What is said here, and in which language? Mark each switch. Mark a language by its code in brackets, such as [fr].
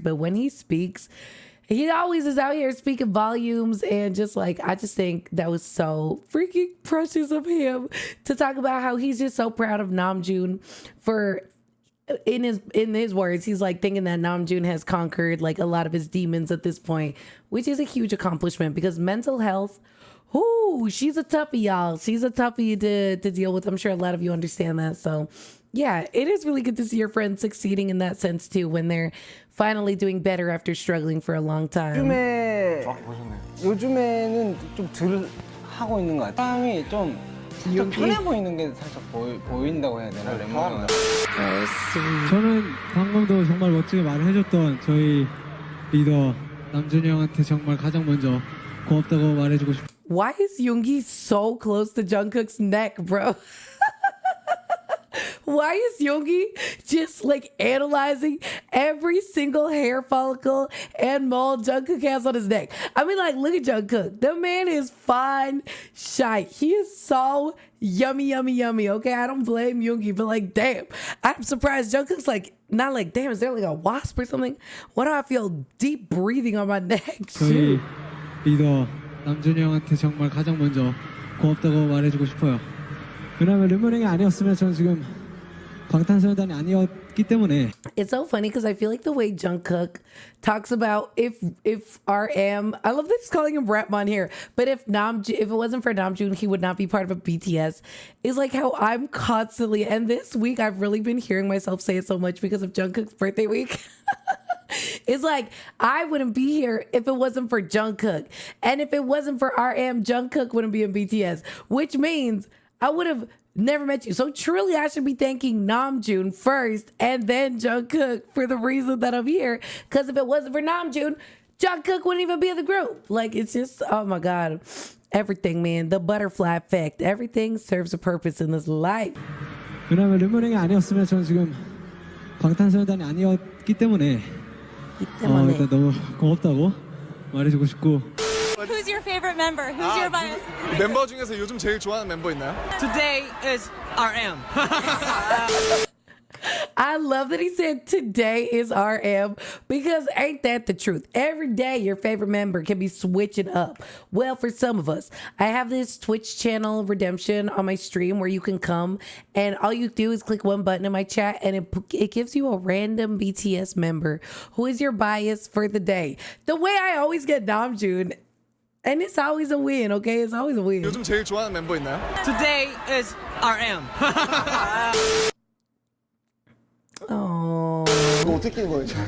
[en] But when he speaks, he always is out here speaking volumes, and just like, I just think that was so freaking precious of him to talk about how he's just so proud of Namjoon for, in his words, he's like thinking that Namjoon has conquered like a lot of his demons at this point, which is a huge accomplishment because mental health, ooh, she's a toughie, y'all. She's a toughie to deal with. I'm sure a lot of you understand that. So yeah, it is really good to see your friends succeeding in that sense too, when they're finally doing better after struggling for a long time. [ko] 요즘에는 좀 덜 하고 있는 것 같아요. 사람이 좀 편해 보이는 게 살짝 보인다고 해야 되나? 랩 저는 방금도 정말 멋지게 말을 해줬던 저희 리더 남준이 형한테 정말 가장 먼저 고맙다고 말해주고 싶어요. [en] Why is Yoongi so close to Jungkook's neck, bro? Why is Yoongi just like analyzing every single hair follicle and mole Jungkook has on his neck? I mean, like, look at Jungkook. The man is fine shite. He is so yummy, okay? I don't blame Yoongi, but like, damn. I'm surprised Jungkook's like, not like, damn, is there like a wasp or something? Why do I feel deep breathing on my neck? [ko] 저희 리더 남준이 형한테 정말 가장 먼저 고맙다고 말해주고 싶어요. 왜냐면 랩모닝이 아니었으면 저는 지금 방탄소년단이 아니었기 때문에. [en] It's so funny because I feel like the way Jungkook talks about if RM, I love that he's calling him Rapmon here, but if it wasn't for Namjoon, he would not be part of a BTS, is like how I'm constantly, and this week I've really been hearing myself say it so much because of Jungkook's birthday week. It's like, I wouldn't be here if it wasn't for Jungkook. And if it wasn't for RM, Jungkook wouldn't be in BTS, which means I would have never met you. So truly, I should be thanking Namjoon first and then Jungkook for the reason that I'm here. Because if it wasn't for Namjoon, Jungkook wouldn't even be in the group. Like, it's just, oh my God. Everything, man. The butterfly effect. Everything serves a purpose in this life. [ko] 왜냐면 랩모닝이 아니었으면 저는 지금 방탄소년단이 아니었기 때문에 일단 너무 고맙다고 말해주고 싶고. [en] Who's your favorite member? Who's your bias? [ko] 멤버 중에서 요즘 제일 좋아하는 멤버 있나요? [en] Today is RM. I love that he said today is RM, because ain't that the truth? Every day your favorite member can be switching up. Well, for some of us, I have this Twitch channel redemption on my stream where you can come and all you do is click one button in my chat and it gives you a random BTS member who is your bias for the day. The way I always get Namjoon, and it's always a win, okay? It's always a win. [ko] 요즘 제일 좋아하는 멤버 있나요? [en] Today is RM. Oh, [ko] 이거 어떻게 끼는 거예요?